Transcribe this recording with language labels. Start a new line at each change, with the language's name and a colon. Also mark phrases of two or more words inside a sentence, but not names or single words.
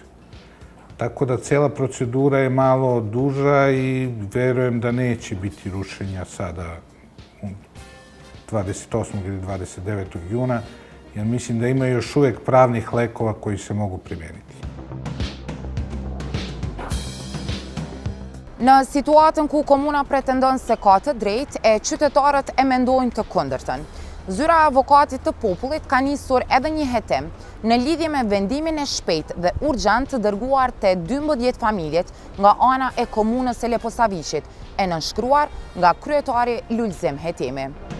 Serbian: Tako da cela procedura je malo duža i verujem da neće biti rušenja sada 28. ili 29. juna, jer mislim da ima još uvek pravnih lekova koji se mogu primijeniti.
Albanian: Në situatën ku komuna pretendon se ka të drejtë e qytetarët e mendojnë të kundërtën. Zyra e Avokatit të Popullit ka nisur edhe një hetim në lidhje me vendimin e shpejtë dhe urgjent të dërguar te 12 familjet nga ana e komunës së Leposaviqit, e nënshkruar nga kryetari Lulzim Hetimi.